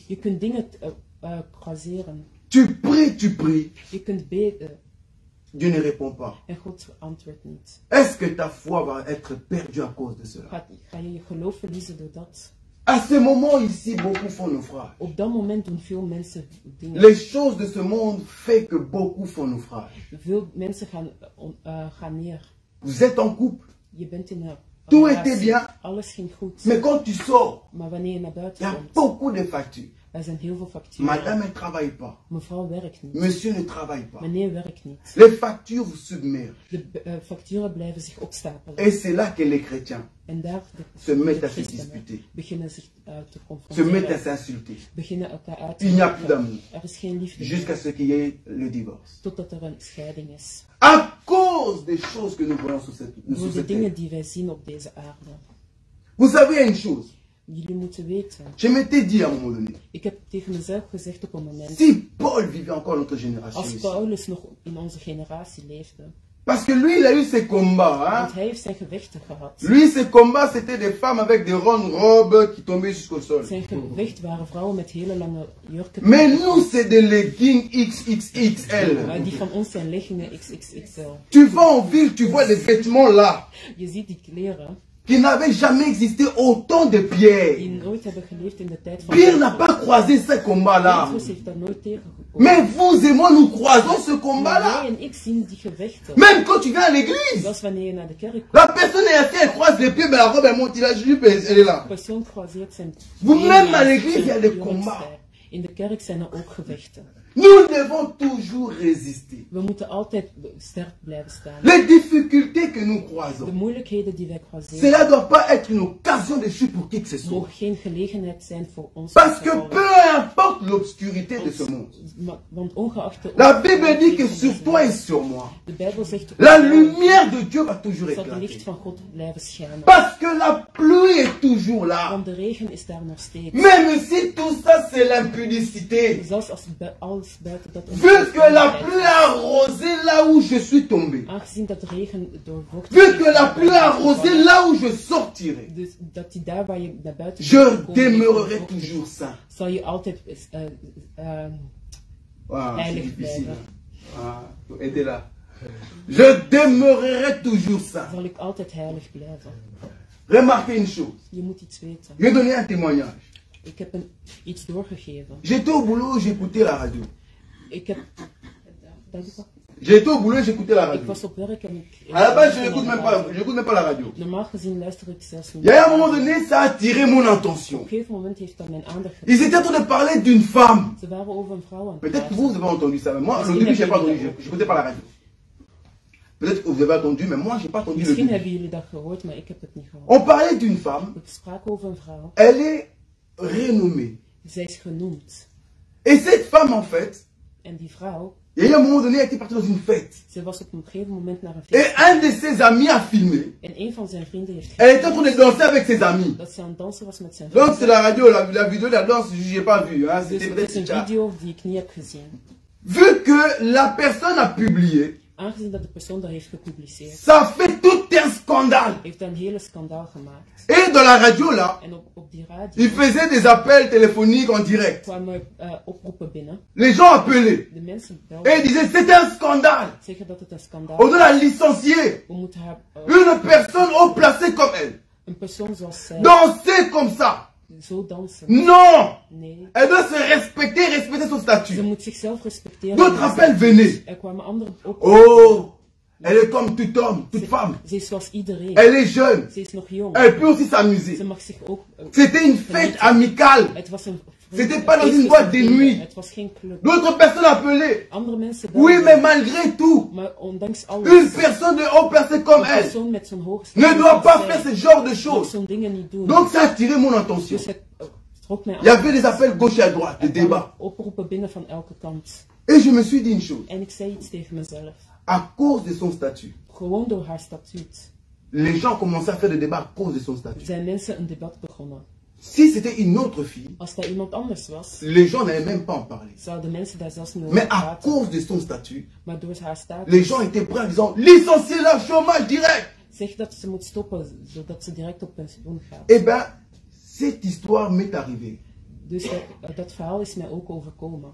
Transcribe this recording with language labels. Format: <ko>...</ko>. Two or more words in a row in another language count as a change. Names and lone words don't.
<nl>Je kunt dingen croiseren.</nl> <fr>Tu pries,</fr> <nl>Je kunt bidden</nl> <fr>Dieu ne répond pas.</fr> <nl>en God antwoordt niet.</nl> <fr>Est-ce que ta foi va être perdue à cause de cela?</fr> <nl>Ga je je geloof verliezen door dat?</nl> <fr>À ce moment ici, beaucoup font naufrage.</fr> <nl>Op dat moment doen veel mensen dingen.</nl> <fr>Les choses de ce monde font que beaucoup font naufrage.</fr> <nl>Veel mensen gaan neer.</nl> <fr>Vous êtes en couple,</fr> <nl>Je bent in een</nl> <fr>tout</fr> <nl>relatie.</nl> <fr>était bien,</fr> <nl>Alles ging goed.</nl> <fr>mais quand tu sors,</fr> <nl>Maar wanneer je naar</nl> <fr>il y</fr> <nl>buiten</nl> <fr>a</fr> <nl>komt,</nl> <fr>beaucoup de factures.</fr> <nl>er zijn heel veel facturen.</nl> <fr>Madame ne travaille pas,</fr> <nl>Mevrouw werkt niet.</nl> <fr>monsieur ne travaille pas.</fr> <nl>Meneer werkt niet.</nl> <fr>Les factures vous submergent.</fr> <nl>De facturen blijven zich opstapelen.</nl> <fr>Et c'est là que les chrétiens</fr> <nl>En daar</nl> <fr>se mettent à se</fr> <nl>christenen</nl> <fr>disputer,</fr> <nl>beginnen zich te</nl> <fr>se mettent à</fr> <nl>confronteren.</nl> <fr>s'insulter,</fr> <nl>Beginnen elkaar uit te</nl> <fr>Il n'y a plus</fr> <nl>lachen.</nl> <fr>d'amour.</fr> <nl>Er is geen liefde</nl> <fr>jusqu'à</fr> <nl>meer,</nl> <fr>ce qu'il y ait le divorce.</fr> <nl>totdat er een scheiding is.</nl> <fr>À cause des choses que nous voyons sur cette</fr> <nl>Door de</nl> <fr>terre.</fr> <nl>dingen die wij zien op deze aarde.</nl> <fr>Vous savez une chose,</fr> <nl>Jullie moeten weten.</nl> <fr>je m'étais dit à un moment donné,</fr> <nl>Ik heb tegen mezelf gezegd op een moment.</nl> <fr>si Paul vivait encore notre génération</fr> <nl>Als</nl> <fr>ici,</fr> <nl>Paulus nog in onze generatie leefde.</nl> <fr>parce que lui il a eu ses combats, hein.</fr> <nl>Want hij heeft zijn gevechten gehad.</nl> <fr>Lui ses combats c'était des femmes avec des rondes robes qui tombaient jusqu'au sol.</fr> <nl>Zijn gevecht waren vrouwen met hele lange jurken.</nl> <fr>Mais nous c'est des leggings XXXL.</fr> <nl>Maar die van ons zijn leggingen XXXL.</nl> <fr>Tu vas en ville, tu vois des vêtements là,</fr> <nl>Je ziet die kleren</nl> <fr>qui n'avaient jamais existé autant de Pierre.</fr> <nl>die nooit hebben geleefd in de tijd van</nl> <fr>Pierre n'a pas croisé ces combats là.</fr> <nl>Petrus heeft dat nooit tegengekomen.</nl> <fr>Mais vous et moi nous croisons ce combat</fr> <nl>Maar</nl> <fr>là.</fr> <nl>jij en ik zien die gevechten.</nl> <fr>Même quand tu viens à l'église.</fr> <nl>Zelfs wanneer je naar de kerk komt.</nl> <fr>La personne est assise, elle croise les pieds, mais la robe elle monte, la jupe elle est là.</fr> <nl>De persoon croiseert zijn</nl> <fr>Vous-même</fr> <nl>benen,</nl> <fr>à l'église, il y a</fr> <nl>zijn</nl> <fr>des</fr> <nl>jongste.</nl> <fr>combats.</fr> <nl>In de kerk zijn er ook gevechten.</nl> <fr>Nous devons toujours résister.</fr> <nl>We moeten altijd sterk blijven staan.</nl> <fr>Les difficultés que nous</fr> <nl>De</nl> <fr>croisons,</fr> <nl>moeilijkheden die wij croiseren,</nl> <fr>cela ne doit pas être une occasion de chute pour qui que ce soit.</fr> <nl>mogen geen gelegenheid zijn voor ons.</nl> <fr>Parce</fr> <nl>om</nl> <fr>que</fr> <nl>te vallen.</nl> <fr>peu importe l'obscurité de ce monde,</fr> <nl>Want ongeacht de</nl> <fr>la Bible dit que sur toi et sur moi,</fr> <nl>de Bijbel zegt</nl> <fr>la lumière de Dieu va toujours</fr> <nl>zal het licht</nl> <fr>éclater.</fr> <nl>van God blijven schijnen.</nl> <fr>Parce que la pluie est toujours là.</fr> <nl>Want de regen is daar nog steeds.</nl> <fr>Même si tout ça c'est l'impudicité.</fr> <nl>Zelfs als alles buiten dat</nl> <fr>Vu que la pluie a arrosé là où je suis tombé.</fr> <nl>aangezien dat de regen doorvocht</nl> <fr>Vu que la pluie a arrosé là où je sortirai.</fr> <nl>dus dat die daar waar je naar buiten</nl> <fr>Je</fr> <nl>bent gekomen,</nl> <fr>demeurerai</fr> <nl>doorvocht,</nl> <fr>toujours saint.</fr> <nl>zal je altijd</nl> <fr>Ah, c'est</fr> <nl>heilig</nl> <fr>difficile.</fr> <nl>blijven.</nl> <fr>Ah, aidez là. Je demeurerai toujours saint.</fr> <nl>Zal ik altijd heilig blijven.</nl> <fr>Remarquez une chose.</fr> <nl>Je moet iets weten.</nl> <fr>Je vais donner un témoignage.</fr> <nl>Ik heb iets doorgegeven.</nl> <fr>J'étais au boulot, j'écoutais la radio.</fr> <nl>Ik heb... Dat is wat?</nl> <fr>J'étais au boulot, j'écoutais la</fr> <nl>Ik</nl> <fr>radio.</fr> <nl>was op werk en ik...</nl> <fr>À la base, je n'écoute même pas la radio.</fr> <nl>Normaal gezien luister ik zelfs niet.</nl> <fr>Il y a un moment donné, ça a attiré mon attention.</fr> <nl>Op een gegeven moment heeft dat mijn aandacht</nl> <fr>Ils</fr> <nl>getrokken.</nl> <fr>étaient en train de parler d'une femme.</fr> <nl>Ze waren over een vrouw aan het</nl> <fr>Peut-être que</fr> <nl>praten.</nl> <fr>vous avez entendu ça, mais moi, au début, je n'ai pas entendu. Je n'écoutais pas la radio. Peut-être que vous avez entendu, mais moi, je n'ai pas entendu le</fr> <nl>Misschien</nl> <fr>début.</fr> <nl>hebben jullie dat gehoord, maar ik heb het niet gehoord.</nl> <fr>On parlait d'une femme.</fr> <nl>We spraken over een vrouw.</nl> <fr>Elle est renommée.</fr> <nl>Zij is genoemd.</nl> <fr>Et cette femme, en fait,</fr> <nl>En die vrouw</nl> <fr>Et à un moment donné, elle était partie dans une fête.</fr> <nl>Ze was op een gegeven moment naar een</nl> <fr>Et</fr> <nl>feest.</nl> <fr>un de ses amis a filmé.</fr> <nl>En een van zijn vrienden heeft</nl> <fr>Elle était en train de danser avec ses amis.</fr> <nl>dat ze aan het dansen was met zijn</nl> <fr>Donc c'est</fr> <nl>vrienden.</nl> <fr>la radio, la vidéo de la danse, je n'ai pas vu. Hein,</fr> <nl>Dus</nl> <fr>c'était</fr> <nl>het</nl> <fr>peut-être</fr> <nl>is een</nl> <fr>déjà.</fr> <nl>video die ik niet heb gezien.</nl> <fr>Vu que la personne a publié,</fr> <nl>Aangezien dat de persoon dat heeft gepubliceerd,</nl> <fr>ça fait tout un scandale.</fr> <nl>heeft hij een hele schandaal gemaakt.</nl> <fr>Et dans la radio là,</fr> <nl>En op die radio</nl> <fr>il faisait des appels téléphoniques en direct.</fr> <nl>kwamen oproepen binnen.</nl> <fr>Les gens appelaient.</fr> <nl>De mensen</nl> <fr>Et ils</fr> <nl>belden,</nl> <fr>disaient c'est un scandale.</fr> <nl>zeggen dat het een schandaal</nl> <fr>On</fr> <nl>is.</nl> <fr>doit la licencier.</fr> <nl>We moeten haar,</nl> <fr>Une personne haut placée comme elle.</fr> <nl>een persoon zoals zij,</nl> <fr>Danser comme ça.</fr> <nl>zo dansen.</nl> <fr>Non.</fr> <nl>Nee,</nl> <fr>Elle doit se respecter, respecter son</fr> <nl>ze</nl> <fr>statut.</fr> <nl>moet zichzelf respecteren.</nl> <fr>D'autres appels venaient.</fr> <nl>Er kwamen andere op.</nl> <fr>Oh, elle est comme tout homme, toute femme.</fr> <nl>Ze is zoals iedereen.</nl> <fr>Elle est jeune.</fr> <nl>Ze is nog jong.</nl> <fr>Elle peut aussi</fr> <nl>Ze</nl> <fr>s'amuser.</fr> <nl>mag zich ook...</nl> <fr>C'était une fête amicale.</fr> <nl>Het was een...</nl> <fr>C'était pas dans une boîte de nuit.</fr> <nl>Het was geen club.</nl> <fr>D'autres personnes appelaient.</fr> <nl>Andere mensen</nl> <fr>Oui,</fr> <nl>belden.</nl> <fr>mais malgré tout,</fr> <nl>Maar ondanks</nl> <fr>une</fr> <nl>alles,</nl> <fr>personne de haut placée comme</fr> <nl>een</nl> <fr>elle</fr> <nl>persoon met zo'n hoog</nl> <fr>ne doit pas faire</fr> <nl>status</nl> <fr>ce genre de</fr> <nl>mag</nl> <fr>choses.</fr> <nl>zo'n dingen niet doen.</nl> <fr>Donc ça a attiré mon attention.</fr> <nl>Dus het trok mij</nl> <fr>Il y</fr> <nl>aan.</nl> <fr>avait des appels gauche et à droite, des</fr> <nl>Er kwamen</nl> <fr>débats.</fr> <nl>oproepen binnen van elke kant.</nl> <fr>Et je me suis dit une chose.</fr> <nl>En ik zei iets tegen mezelf.</nl> <fr>À cause de son statut,</fr> <nl>Gewoon door haar statuut</nl> <fr>les gens commençaient à faire des débats à cause de son statut.</fr> <nl>zijn mensen een debat begonnen.</nl> <fr>Si c'était une autre fille,</fr> <nl>Als dat iemand anders was,</nl> <fr>les gens n'allaient même pas en parler.</fr> <nl>zouden mensen daar zelfs niet over</nl> <fr>Mais à</fr> <nl>praten.</nl> <fr>cause de son statut,</fr> <nl>Maar door haar status,</nl> <fr>les gens étaient prêts en disant licenciez-la, chômage direct.</fr> <nl>zeg dat ze moet stoppen, zodat ze direct op pensioen gaat.</nl> <fr>Eh bien, cette histoire m'est arrivée.</fr> <nl>Dus dat verhaal is mij ook overkomen.</nl>